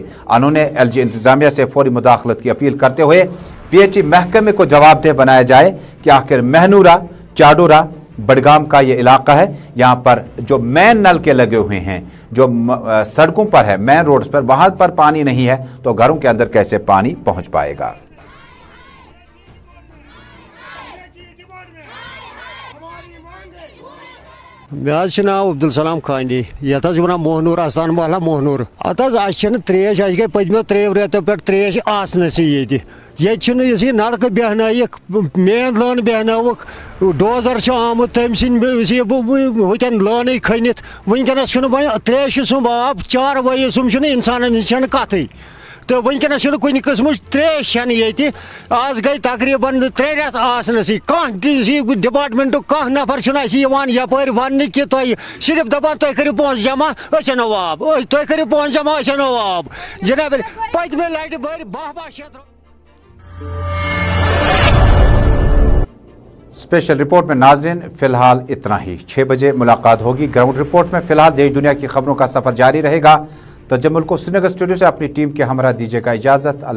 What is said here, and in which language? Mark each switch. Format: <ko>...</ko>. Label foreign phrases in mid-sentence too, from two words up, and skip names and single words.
<hi>उन्होंने LG इंतजामिया से फौरी मुदाखलत की अपील करते हुए PHE महकमे को जवाबदेह बनाया जाए कि आखिर महनूरा चाडुरा बडगाम का ये इलाका है, यहाँ पर जो मेन नल के लगे हुए हैं, जो सड़कों पर है, मेन रोड्स पर, वहां पर पानी नहीं है तो घरों के अंदर कैसे पानी पहुंच पाएगा।</hi> <ks>मे नाव अब्दुल सलाम खानी ये मोहनूर आसान महला मोहनूर अत त्रेश गई पदमो 3 रेतों पे त्रेश आसनस ये नलक बहन मेन लान बहन डोजर आमुत तम सतन लान खनित वनकस त्रेश सुम आब 4 वही सुम इंसान कत तो वनकस कुछ कस्म त्रेश ये आज गई तकरीबन 3 रेत आसनसी कह डिपार्टमेंट कह नफर यपर वन कि तुम सिर्फ दपान तुम करो पोस जमा अनो आब तुम करो पोस जमा अनो आब जनाब पतमे लटि भर 10 शत।</ks> <hi>स्पेशल रिपोर्ट में नाज़रीन फिलहाल इतना ही। 6 बजे मुलाकात होगी ग्राउंड रिपोर्ट में। फिलहाल देश दुनिया की खबरों का सफर जारी रहेगा। तजम्मुल को श्रीनगर स्टूडियो से अपनी टीम के हमरा दीजिएगा इजाजत।</hi>